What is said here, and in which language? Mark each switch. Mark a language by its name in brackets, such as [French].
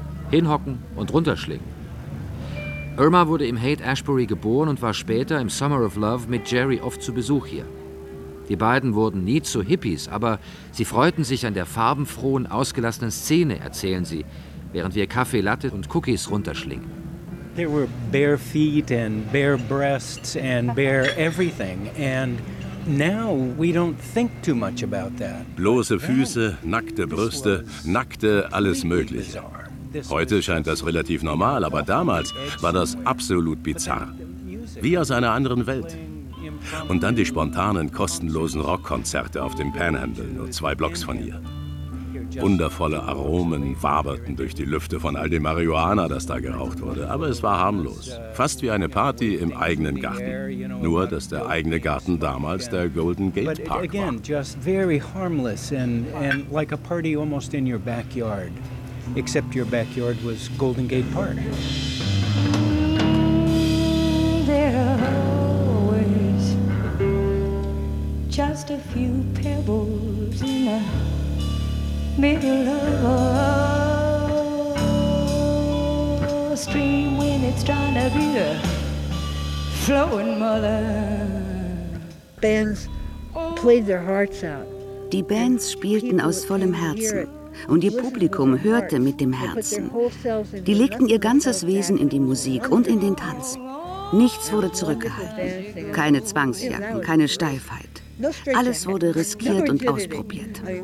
[German] Hinhocken und runterschlingen. Irma wurde im Haight-Ashbury geboren und war später im Summer of Love mit Jerry oft zu Besuch hier. Die beiden wurden nie zu Hippies, aber sie freuten sich an der farbenfrohen, ausgelassenen Szene, erzählen sie, während wir Kaffee, Latte und Cookies runterschlingen. [English] There were bare feet and bare breasts and bare everything. And now we don't think too much about that. [German] Bloße Füße, nackte Brüste, nackte alles Mögliche. Heute scheint das relativ normal, aber damals war das absolut bizarr. Wie aus einer anderen Welt. Und dann die spontanen, kostenlosen Rockkonzerte auf dem Panhandle, nur zwei Blocks von hier. Wundervolle Aromen waberten durch die Lüfte von all dem Marihuana, das da geraucht wurde. Aber es war harmlos. Fast wie eine Party im eigenen Garten. Nur, dass der eigene Garten damals der Golden Gate Park war. [English] Just very harmless and like a party almost in your backyard. Except your backyard was Golden Gate Park. Just a few pebbles in the middle of a stream when it's trying to be a flowing mother. Bands played their hearts out. [German] Die Bands spielten aus vollem Herzen. Und ihr Publikum hörte mit dem Herzen. Die legten ihr ganzes Wesen in die Musik und in den Tanz. Nichts wurde zurückgehalten. Keine Zwangsjacken, keine Steifheit. Alles wurde riskiert und ausprobiert.